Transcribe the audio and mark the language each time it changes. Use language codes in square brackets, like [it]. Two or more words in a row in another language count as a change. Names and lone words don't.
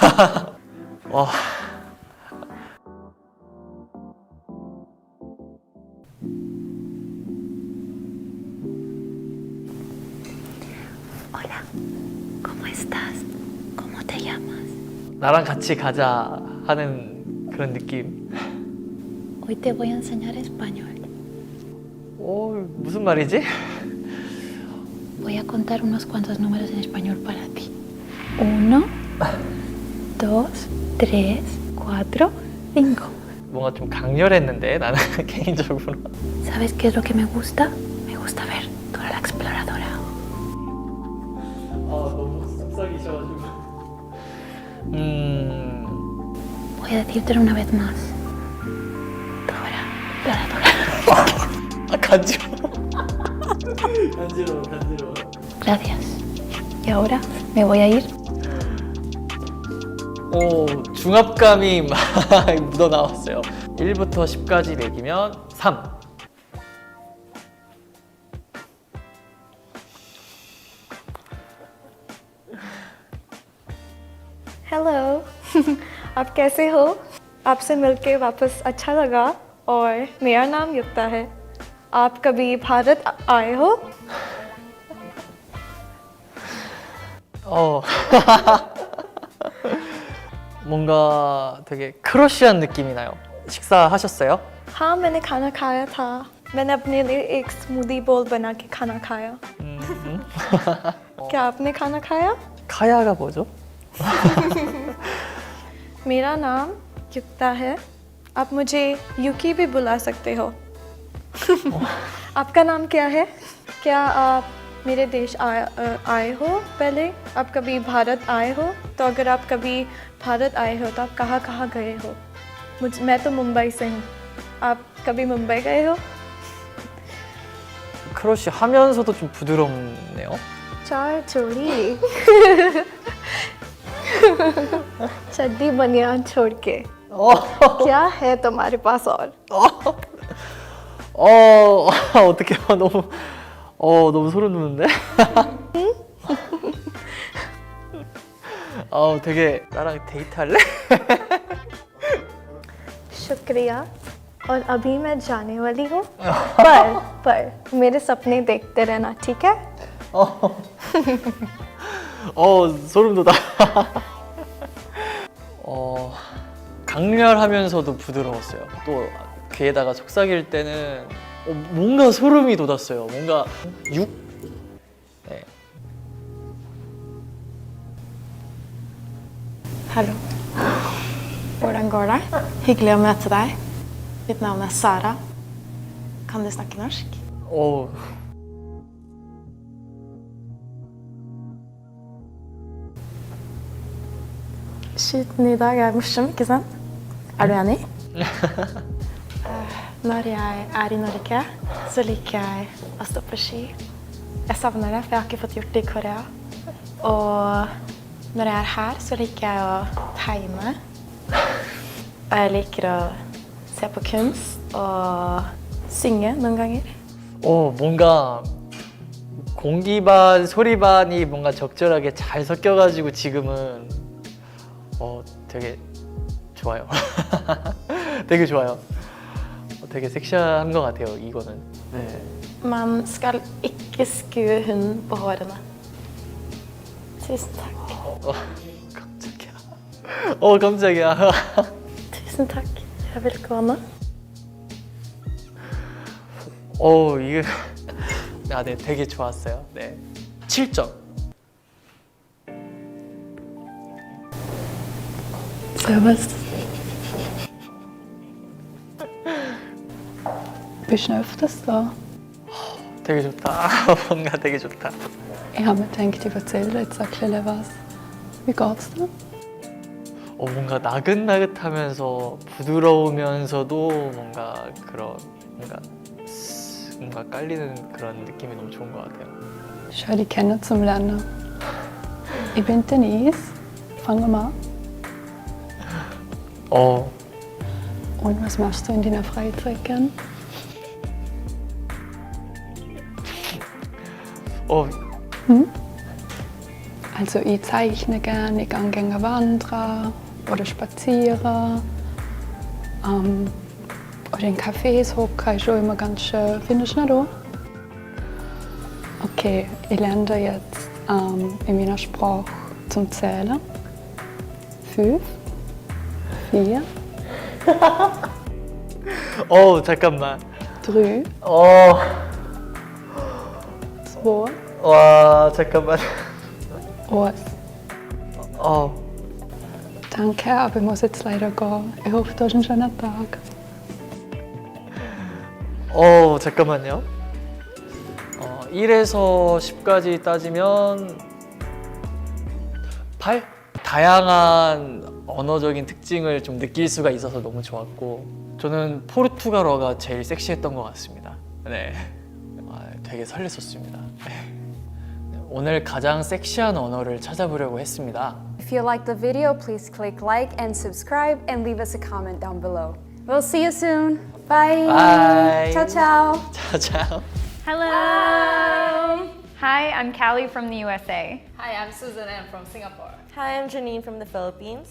[es] Hola, ¿cómo estás? ¿Cómo te llamas? [ko] 나랑 같이 가자 하는 그런 느낌. [es] Hoy te voy a enseñar español. [ko] 무슨 말이지? [es] Voy a contar unos cuantos números en español para ti. 1, 2, 3, 4, 5. [ko] 뭔가 좀 강렬했는데 나는 개인적으로. [es] ¿Sabes qué es lo que me gusta? Me gusta ver Dora la Exploradora. [ko] 너무 속삭이셔가지고. [es] Voy a decírtelo una vez más. Dora. [ko] 간지러워. 간지러워. [es] Gracias. Y ahora me voy a ir. [ko] 중압감이 막 묻어나왔어요. 1부터 10까지 매기면 3. [hi] हेलो आप कैसे हो आपसे मिलके वापस अच्छा लगा और मेरा नाम युक्ता है आप कभी भारत आए हो [ko] 뭔가 되게 크러쉬한 느낌이 나요. 식사하셨어요? [hi] हाँ मैंने खाना खाया था मैंने अपने लिए एक स्मूदी बोल बना के खाना खाया क्या आपने खाना खाया [ko] 카야가 뭐죠? [hi] मेरा नाम युक्ता है आप मुझे युकी भी बुला सकते हो आपका नाम क्या है क्या आप मेरे देश आए हो पहले आप कभी भारत आए हो तो अगर आप कभी भारत आए हो तो आप कहाँ कहाँ गए हो मैं तो मुंबई से हूँ आप कभी मुंबई गए हो [ko] 크러쉬 하면서도 좀 부드럽네요. [hi] चार चोरी चड्डी बनियान छोड़ के क्या है तुम्हारे पास और [ko] 어떡해. 너무 소름 돋는데? 되게 나랑 데이트할래? [hi] शुक्रिया और अभी मैं जाने वाली हूँ पर मेरे सपने देखते रहना ठीक है [ko] 소름 돋아. 강렬하면서도 부드러웠어요. 또 귀에다가 속삭일 때는 뭔가 소름이 돋았어요. 뭔가 네. [no] Hallå. Hvordan går det? Hyggelig å møte deg. Mitt navn er Sara. Kan du snakke norsk? [ko] 오, [no] Skyten i dag er morsom, ikke sant? Er du enig? Når jeg er i Norge, så liker jeg å stå på ski. Jeg savner det, for jeg har ikke fått gjort det i Korea. Og når jeg er her, så liker jeg å tegne. Og jeg liker å se på kunst og synge noen ganger. [ko] 뭔가 공기반, 소리반이 뭔가 적절하게 잘 섞여가지고 지금은 되게 좋아요. 되게 좋아요. 되게 섹시한 것 같아요, 이거는. 네. [no] Man skal ikke skue hunden på hårene. Tusen takk. [ko] 깜짝이야. 깜짝이야. [no] Tusen takk. Jeg vil gå nå. [ko] 이게 네, 되게 좋았어요. 네. 7점. [de] Servus. Bisschen öfters da. [ko] 되게 좋다. 뭔가 되게 좋다. [de] Ich habe mir gedacht, ich erzähle jetzt ein bisschen was. Wie geht's dir? [ko] 뭔가 나긋나긋하면서 부드러우면서도 뭔가 뭔가 깔리는 그런 느낌이 너무 좋은 것 같아요. [de] Schau dich kennen zum Lernen. Ich bin Denise. Fangen wir an. Und was machst du in deiner Freizeit gern? Also ich zeichne gern, ich gehe gerne wandern oder spazieren. Oder in Cafés hocken ist auch immer ganz schön. Findest du nicht auch? Okay, ich lerne jetzt in meiner Sprache zum Zählen. 5, 4, [ko] 잠깐만. [de] 3, 2, [ko] 와, 잠깐만. [de] 1. Danke, aber ich muss jetzt leider gehen. Ich hoffe, du hast einen schönen Tag. [ko] 잠깐만요. 1에서 10까지 따지면 8? 다양한 언어적인 특징을 좀 느낄 수가 있어서 너무 좋았고 저는 포르투갈어가 제일 섹시했던 것 같습니다. 네, 되게 설렜었습니다. 오늘 가장 섹시한 언어를 찾아보려고 했습니다. [en] If you liked the video, please click like and subscribe and leave us a comment down below. We'll see you soon. Bye. Bye. [it] Ciao, ciao. ciao, ciao. [en] Hello. Hi, I'm Callie from the USA. Hi, I'm Susan and I'm from Singapore. Hi, I'm Janine from the Philippines.